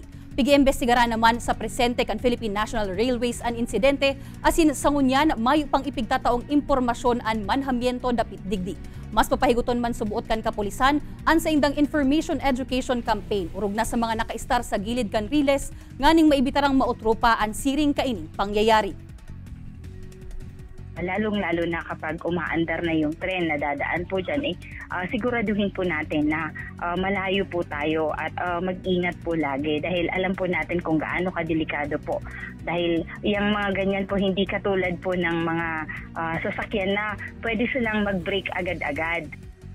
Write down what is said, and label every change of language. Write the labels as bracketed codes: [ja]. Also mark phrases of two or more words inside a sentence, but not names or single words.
[bik] Pigi-imbestigaran naman sa presente kan Philippine National Railways an insidente, asin sa ngunyan mayo pang ipigtataong impormasyon an manhamiento dapit digdi. Mas papahiguton man subuot kan kapulisan an sa indang [en] information education campaign [bik] urog na sa mga nakaistar sa gilid kan Riles nganing maibitarang mautropa an siring kaining pangyayari. [tl] Lalong-lalo na kapag umaandar na yung tren na dadaan po dyan, siguraduhin po natin na malayo po tayo at mag-ingat po lagi dahil alam po natin kung gaano kadelikado po. Dahil yung mga ganyan po hindi katulad po ng mga sasakyan na pwede silang mag-brake agad-agad.